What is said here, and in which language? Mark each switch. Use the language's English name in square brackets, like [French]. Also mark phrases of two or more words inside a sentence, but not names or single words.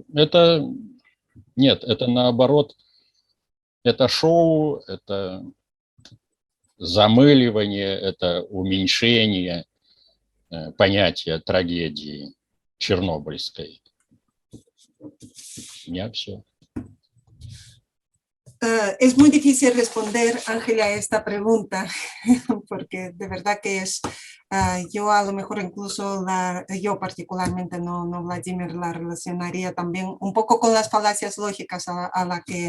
[Russian] Это нет, это наоборот, это шоу, это замыливание, это уменьшение понятия трагедии чернобыльской. У меня все. [Spanish] Es muy difícil responder, Ángela, a esta pregunta, porque de verdad que es, yo a lo mejor incluso, yo particularmente, no Vladimir, la relacionaría también un poco con las falacias lógicas a la que